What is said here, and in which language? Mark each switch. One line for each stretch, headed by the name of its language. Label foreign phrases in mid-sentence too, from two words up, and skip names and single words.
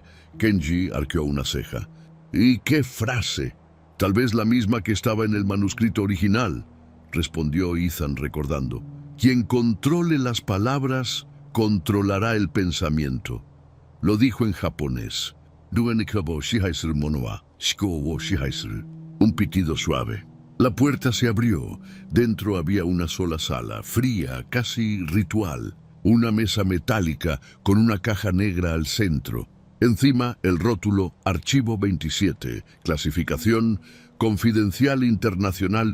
Spanish: Kenji arqueó una ceja. «¿Y qué frase?» «Tal vez la misma que estaba en el manuscrito original», respondió Ethan recordando. «Quien controle las palabras, controlará el pensamiento». Lo dijo en japonés.
Japanese: «Duenikabo 支配する者は思考を支配する».
Spanish: Un pitido suave. La puerta se abrió. Dentro había una sola sala, fría, casi ritual. Una mesa metálica con una caja negra al centro. Encima el rótulo Archivo 27, clasificación Confidencial Internacional.